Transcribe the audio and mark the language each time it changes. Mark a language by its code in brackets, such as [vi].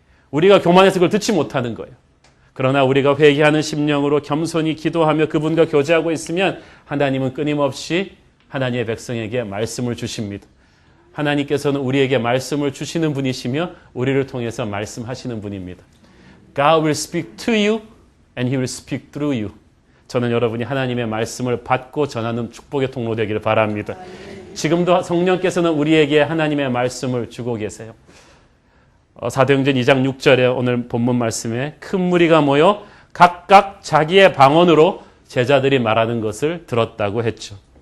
[ko] 우리가 교만해서 그걸 듣지 못하는 거예요. 그러나 우리가 회개하는 심령으로 겸손히 기도하며 그분과 교제하고 있으면 하나님은 끊임없이 하나님의 백성에게 말씀을 주십니다. 하나님께서는 우리에게 말씀을 주시는 분이시며 우리를 통해서 말씀하시는 분입니다. [en] God will speak to you and He will speak through you. [ko] 저는 여러분이 하나님의 말씀을 받고 전하는 축복의 통로 되기를 바랍니다. 지금도 성령께서는 우리에게 하나님의 말씀을 주고 계세요. 사도행전 2장 6절에 오늘 본문 말씀에 큰 무리가 모여 각각 자기의 방언으로 제자들이 말하는 것을 들었다고 했죠.